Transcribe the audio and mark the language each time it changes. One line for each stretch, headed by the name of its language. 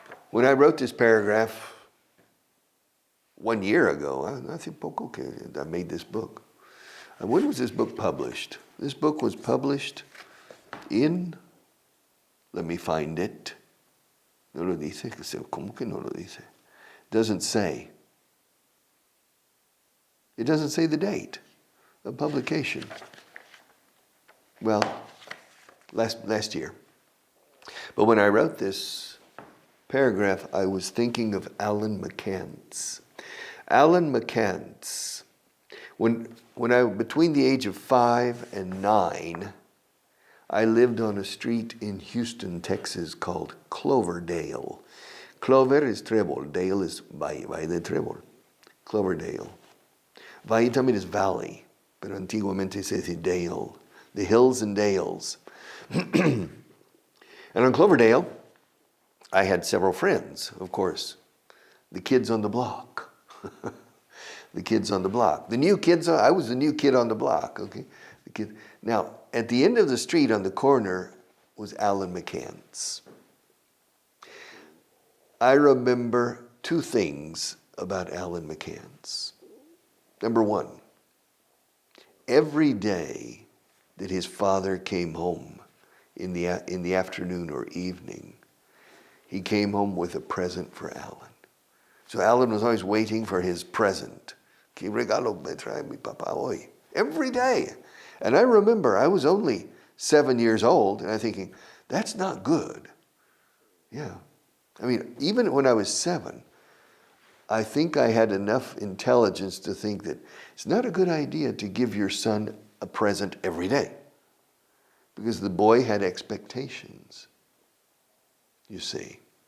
English: When I wrote this paragraph 1 year ago,
Spanish: hace poco que
English: I made this book. When was this book published? This book was published in, let me find it.
Spanish: No lo dice, ¿cómo que no lo dice?
English: Doesn't say. It doesn't say the date of publication. Well, last year. But when I wrote this paragraph, I was thinking of Alan McCants. Alan McCants, when I, between the age of 5 and 9, I lived on a street in Houston, Texas called Cloverdale. Clover is trébol, Dale is
Spanish: valle de trébol.
English: Cloverdale.
Spanish: Valle también
English: is valley,
Spanish: pero antiguamente se dice Dale,
English: the hills and dales. And on Cloverdale, I had several friends, of course. The kids on the block. The kids on the block. I was the new kid on the block, okay? Now, at the end of the street on the corner was Alan McCants. I remember two things about Alan McCants. Number one, every day that his father came home in the afternoon or evening, he came home with a present for Alan. So Alan was always waiting for his present.
Spanish: ¿Qué regalo me trae mi papá hoy?
English: Every day. And I remember I was only 7 years old, and I'm thinking, that's not good. Yeah. I mean, even when I was 7, I think I had enough intelligence to think that it's not a good idea to give your son a present every day, because the boy had expectations, you see.